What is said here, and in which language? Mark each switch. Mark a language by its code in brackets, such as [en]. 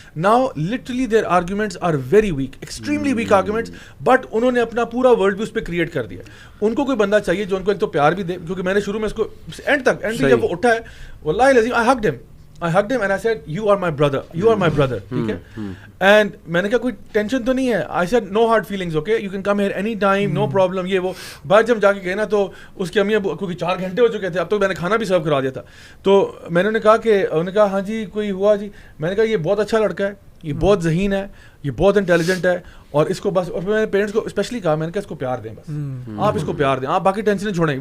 [en] now literally their arguments are very weak, extremely weak arguments, but [ur] انہوں نے اپنا پورا ورلڈ ویو اس پہ کریٹ کر دیا. ان کو کوئی بندہ چاہیے جو ان کو ایک تو پیار بھی دے, کیونکہ میں نے شروع میں اس کو اینڈ تک جب وہ اٹھا ہے واللہ العظیم [en] I hugged him and I said, you are my brother, [ur] ٹھیک ہے. And میں نے کہا کوئی ٹینشن تو نہیں ہے. [en] I said no hard feelings, okay, you can come here any time, no problem. [ur] یہ وہ بعد جب جا کے گئے نا تو اس کی امی ابو کیونکہ 4 گھنٹے ہو چکے تھے, اب تو میں نے کھانا بھی سرو کرا دیا تھا. تو میں نے کہا کہ انہوں نے کہا ہاں جی کوئی ہوا جی. میں نے کہا یہ بہت اچھا لڑکا ہے, یہ بہت ذہین ہے, یہ بہت انٹیلیجنٹ ہے, اور اس کو بس, اور میں نے پیرنٹس کو اسپیشلی کہا, میں نے کہا اس کو پیار دیں, بس آپ اس کو پیار دیں, آپ باقی ٹینشن چھوڑیں.